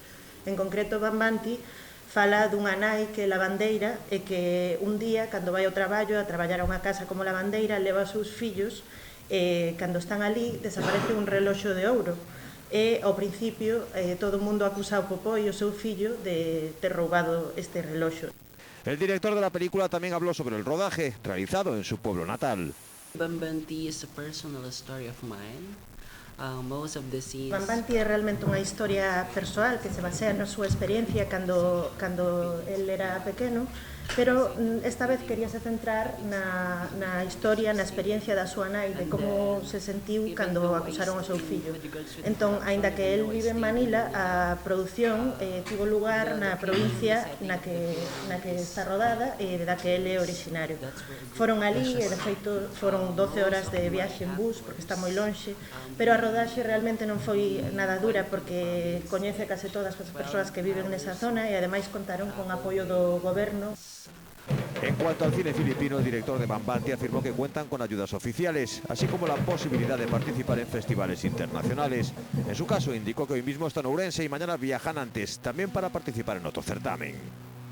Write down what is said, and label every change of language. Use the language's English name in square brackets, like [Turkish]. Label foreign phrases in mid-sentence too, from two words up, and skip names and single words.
[Galician] En concreto, Bambanti fala dunha nai que é lavandeira e que un día, cando vai ao traballo, a traballar a unha casa como lavandeira, leva os seus fillos e cando están ali desaparece un reloxo de ouro. E ao principio todo o mundo acusa ao popó e o seu fillo de ter roubado este reloxo. [Spanish] El director de la película también habló sobre el rodaje realizado en su pueblo natal. [English] Bambanti is a personal story of mine. Most of the scenes... [Galician] Bambanti é realmente unha historia persoal que se basea na súa experiencia cando el era pequeno, pero esta vez queríase centrar na historia, na experiencia da súa nai, de como se sentiu cando acusaron ao seu fillo. Entón, aínda que el vive en Manila, a produción tivo lugar na provincia na que está rodada e da que el é originario. Foron ali e, de feito, foron 12 horas de viaxe en bus, porque está moi lonxe, pero a rodaxe realmente non foi nada dura porque coñece case todas as persoas que viven nesa zona e ademais contaron con apoio do goberno. [Spanish] En cuanto al cine filipino, el director de Bambanti afirmó que cuentan con ayudas oficiales, así como la posibilidad de participar en festivales internacionales. En su caso, indicó que hoy mismo está en Ourense y mañana viajan antes, también para participar en otro certamen.